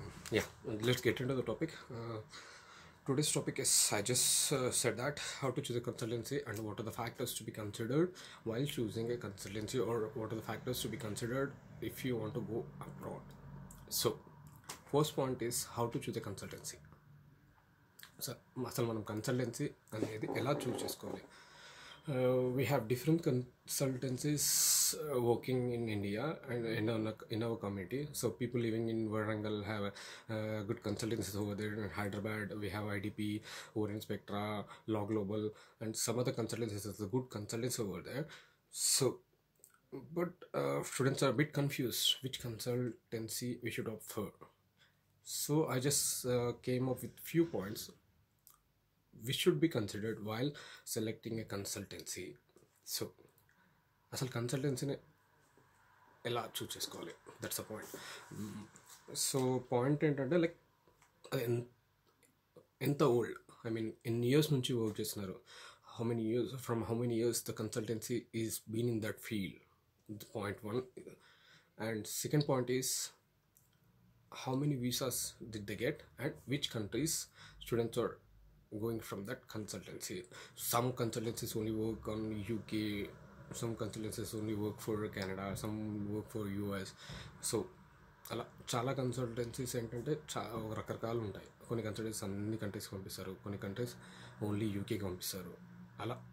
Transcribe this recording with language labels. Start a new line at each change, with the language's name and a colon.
English: Yeah, let's get into the topic. Today's topic is, I just said that, how to choose a consultancy and what are the factors to be considered while choosing a consultancy, or what are the factors to be considered if you want to go abroad. So first point is how to choose a consultancy.
Telugu: So అసలు మనం consultancy అనేది ఎలా చూస్ చేసుకోవాలి?
English: We have different consultancies working in India and in our community. So people living in Warangal have good consultancies over there. In Hyderabad we have IDP, over in Spectra, Law Global, and some other consultancies. There's a good consultants over there. So but students are a bit confused which consultancy we should opt for. So I just came up with few points which should be considered while selecting a consultancy.
Telugu: So అసలు కన్సల్టెన్సీని ఎలా చూస్ చేసుకోవాలి,
English: That's a point.
Telugu: So point ఏంటంటే, like అది ఎంత old, I mean ఎన్ని years నుంచి work చేస్తున్నారు,
English: how many years the consultancy is been in that field. Point one. And second point is, how many visas did they get, and which countries students are going from that consultancy. Some consultancies only work on UK, some consultancies only work for Canada, some work for US.
Telugu: So అలా చాలా consultancies ఏంటంటే రకరకాలు ఉంటాయి. కొన్ని countries అన్ని కంట్రీస్కి పంపిస్తారు, కొన్ని కంట్రీస్ ఓన్లీ యూకేకి పంపిస్తారు, అలా.